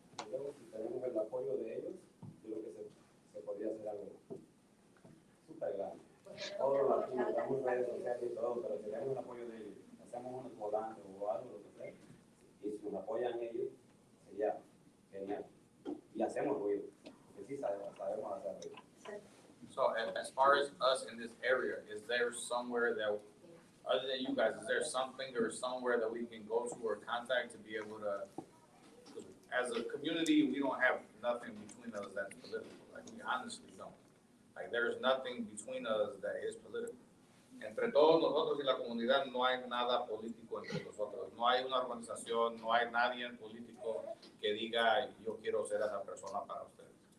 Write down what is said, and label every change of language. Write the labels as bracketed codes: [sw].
[es] Luego, si tenemos el apoyo de ellos, yo creo que se podría hacer algo súper grande. Todos lo hacemos, redes sociales y todo, pero si tenemos el apoyo de ellos, hacemos unos volantes o algo, lo que sea, y si nos apoyan ellos, sería genial. Y hacemos ruido, porque sí sabemos hacer ruido. [en] So as far as us in this area, is there somewhere that, other than you guys, is there something or somewhere that we can go to or contact to be able to, as a community, we don't have nothing between us that's political. Like, we honestly don't. Like, there's nothing between us that is political. [es] Entre todos nosotros y la comunidad no hay nada político entre nosotros. No hay una organización, no hay nadie político que diga yo quiero ser esa persona para ustedes.